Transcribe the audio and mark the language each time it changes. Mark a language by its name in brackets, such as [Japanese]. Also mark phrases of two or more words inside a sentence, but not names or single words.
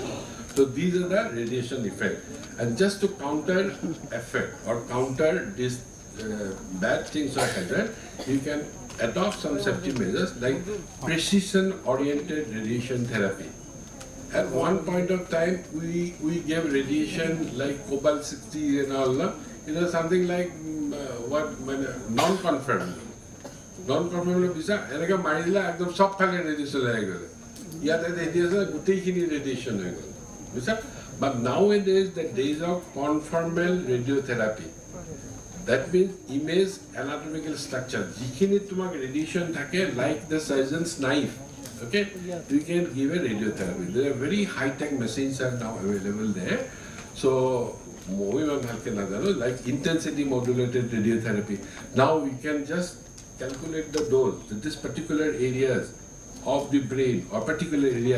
[English] So these are the radiation effect. And just to counter effect or counter this bad things or hazard, you can adopt some safety measures like precision-oriented radiation therapy. At one point of time, we gave radiation like cobalt-60 and all it was something like non-conformable. Non-conformable visa, [Assamese] এনেকা মাৰিলে একদম সব ফালে ৰেডিয়েশ্যন হৈ গ'ল। ইয়াতে ৰেডিয়েশ্যন গোটেইখিনি ৰেডিয়েশ্যন হৈ গ'ল, বুজিছা? [English] But nowadays the days of conformal radiotherapy. That means image anatomical structure. [Assamese] যিখিনি তোমাক ৰেডিয়েশ্যন থাকে [English] like the surgeon's knife. Okay, you can give a radiotherapy. There are very high-tech machines are now available there. So, like intensity modulated radiotherapy. Now we can just calculate the dose that this particular areas of the brain or particular area.